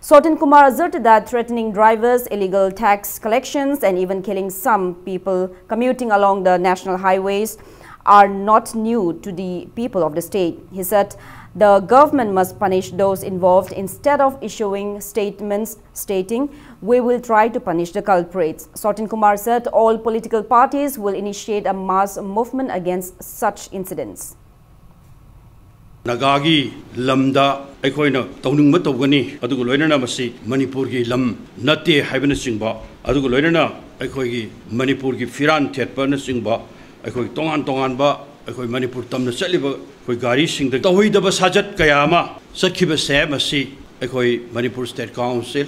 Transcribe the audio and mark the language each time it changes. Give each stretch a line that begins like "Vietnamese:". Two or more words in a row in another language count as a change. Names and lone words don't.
English: Sotin Kumar asserted that threatening drivers, illegal tax collections and even killing some people commuting along the national highways are not new to the people of the state. He said the government must punish those involved instead of issuing statements stating, "We will try to punish the culprits." Sotin Kumar said all political parties will initiate a mass movement against such incidents.
Manipuri: Nagagi lamda aikoina tawning matawgani adugo loinana masi Manipur gi lam natte haibana singba adugo loinana aikoigi Manipur gi firan thetpa na singba aikoi tongan ba aikoi Manipur tamna chaliba koi gari singda tawidaba sajat kayama sakhiba se masi aikoi Manipur State Council